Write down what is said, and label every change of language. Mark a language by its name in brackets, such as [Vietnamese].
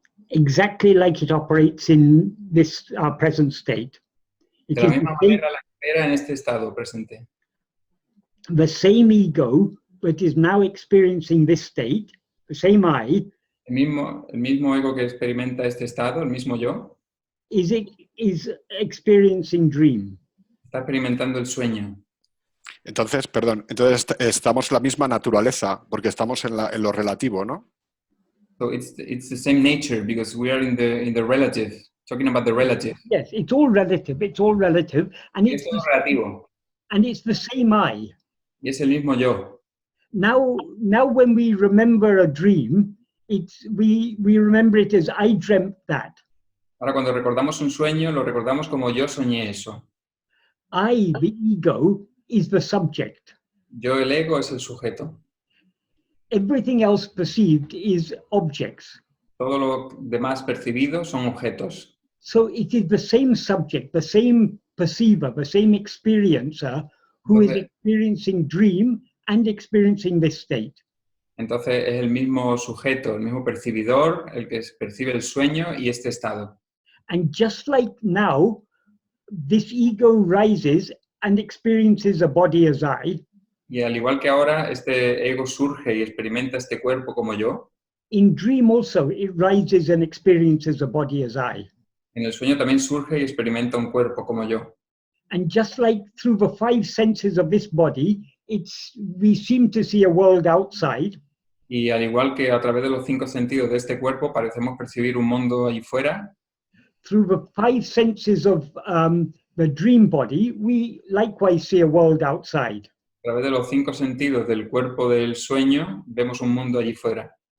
[English] Exactly like it operates in this present state. It [Spanish] De la [English] is [Spanish] misma manera la que opera en este estado presente. [English] the same ego, but is now experiencing this state, the same I, [Spanish] El mismo ego que experimenta este estado, el mismo yo, [English] is experiencing dream. [Spanish] está experimentando el sueño. Entonces, perdón, entonces estamos en la misma naturaleza, porque estamos en lo relativo, ¿no? [English] So it's the same nature because we are in the relative, talking about the relative. Yes, it's all relative, and [Spanish] Es todo relativo [English] it's the same I. [Spanish] y es el mismo yo. [English] Now when we remember a dream, we remember it as I dreamt that. [Spanish] Ahora cuando recordamos un sueño, lo recordamos como yo soñé eso. [English] I, the ego, is the subject. [Spanish] Yo, el ego, es el sujeto. [English] Everything else perceived is objects. [Spanish] Todo lo demás percibido son objetos. [English] So it is the same subject, the same perceiver, the same experiencer who is experiencing dream and experiencing this state. [Spanish] Entonces es el mismo sujeto, el mismo percibidor, el que percibe el sueño y este estado. [English] And just like now, this ego rises and experiences a body as I. [Spanish] Y al igual que ahora, este ego surge y experimenta este cuerpo como yo. [English] In dream also, it rises and experiences a body as I. [Spanish] En el sueño también surge y experimenta un cuerpo como yo. [English] And just like through the five senses of this body, we seem to see a world outside. [Spanish] Y al igual que a través de los 5 sentidos de este cuerpo parecemos percibir un mundo allí fuera. [English] Through the five senses of the dream body, we likewise see a world outside. [Spanish] A través de los 5 sentidos del cuerpo del sueño vemos un mundo allí fuera.